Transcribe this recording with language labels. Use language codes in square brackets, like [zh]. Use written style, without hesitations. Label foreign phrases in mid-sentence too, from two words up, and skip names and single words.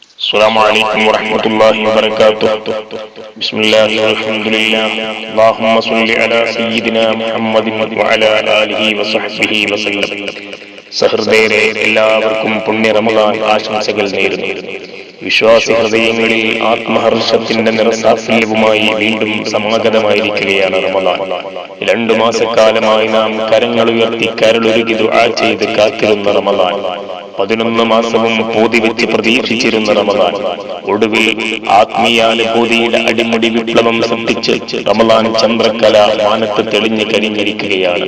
[ar] السلام عليكم ورحمة الله وبركاته. بسم الله والحمد لله. اللهم صل على سيدنا محمد وعلى آله وصحبه وسلم. [ml] സഹൃദയരെ എല്ലാവർക്കും പുണ്യ റമദാൻ ആശംസകൾ നേരുന്നു. വിശ്വാസി ഹൃദയങ്ങളിൽ ആത്മഹർഷത്തിന്റെ നിറസാഫല്യവുമായി വീണ്ടും സമാഗതമായിരിക്കുകയാണ് റമദാൻ. 2 മാസക്കാലമായി നാം കരങ്ങളുയർത്തി കരളുരുകി ദുആ ചെയ്ത് കാത്തിരുന്ന റമദാൻ, 11 മാസവും പൂതിവെച്ച് പ്രതീക്ഷിച്ചിരുന്ന റമദാൻ, ഒടുവിൽ ആത്മീയാനുഭൂതിയുടെ അടിമുടി വിപ്ലവം സൃഷ്ടിച്ച് റമദാൻ ചന്ദ്രക്കല മാനത്ത് തെളിഞ്ഞു കരിഞ്ഞിരിക്കുകയാണ്.